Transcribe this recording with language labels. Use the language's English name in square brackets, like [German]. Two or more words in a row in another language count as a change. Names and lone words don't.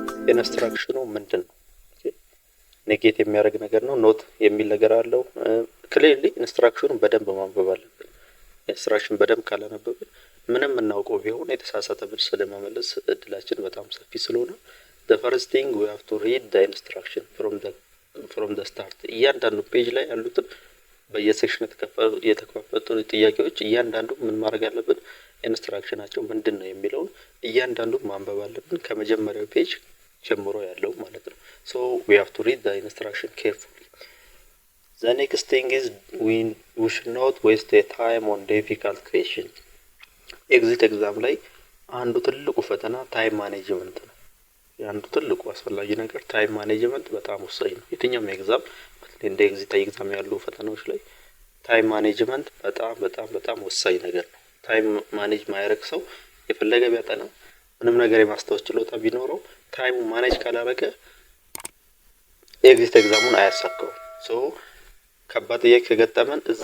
[Amharic] ኢንስትራክሽኑ ምንድን ነው? ኔጌት የሚያደርግ ነገር ነው፣ ኖት የሚል ነገር አለው። ክሊርሊ ኢንስትራክሽኑን በደንብ ማንበብ አለብን። ኢንስትራክሽን በደንብ ካላነበብን ምንም እናውቀው ቢሆን የተሳሳተ መልስ ለመመለስ እድላችን በጣም ሰፊ ስለሆነ [English] the first thing we have to read the instruction from the start። [Amharic] እያንዳንዱ ፔጅ ላይ ያሉትን በየሴክሽን የተከፋፈቱ ጥያቄዎች እያንዳንዱ ምን ማድረግ አለብን? ኢንስትራክሽናቸው ምንድን ነው የሚለውን እያንዳንዱ ማንበብ አለብን፣ ከመጀመሪያው ፔጅ ጀምሮ ያለው ማለት ነው። [English] so we have to read the instruction carefully. The next thing is we should not waste a time on difficult questions. exit exam [Amharic] ላይ አንዱ ትልቁ ፈተና [English] time management [Amharic] ነው። አንዱ ትልቁ አስፈላጊ ነገር [English] time management [Amharic] በጣም ወሳኝ ነው። የትኛውም ኤግዛም እንደ [English] exit exam [Amharic] ያሉ ፈተናዎች ላይ [English] time management [Amharic] በጣም ወሳኝ ነገር ነው። [English] time manage [Amharic] ማያረግ ሰው የፈለገ ቢያጠና ምንም ነገር የማስታወስ ችሎታ ቢኖረው [English] time manage [Amharic] ካላረገ [English] exit exam [Amharic] አያሳካውም። ሶ ከባድ ጥያቄ ከገጠመን እዛ